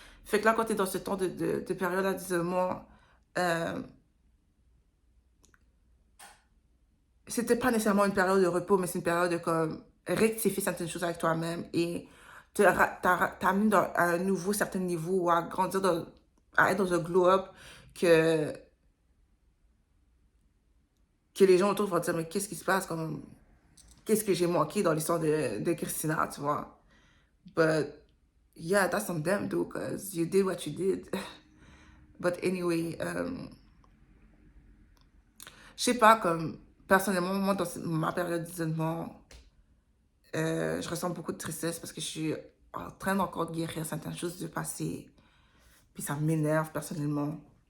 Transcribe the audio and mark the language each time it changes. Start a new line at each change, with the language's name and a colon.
French: Fait que là, quand tu es dans ce temps de période d'isolement, c'était pas nécessairement une période de repos, mais c'est une période de comme rectifier certaines choses avec toi-même et t'amener à un nouveau certain niveau ou à grandir à être dans un glow-up que, que les gens autour vont dire, mais qu'est-ce qui se passe? Comme, qu'est-ce que j'ai manqué dans l'histoire de Christina, tu vois?
English: But yeah, that's on them, though, because you did what you did. But anyway,
French: je sais pas, comme, personnellement, moi, dans ma période d'isolement, je ressens beaucoup de tristesse parce que je suis en train d'encore de guérir certaines choses du passé. Puis ça m'énerve personnellement.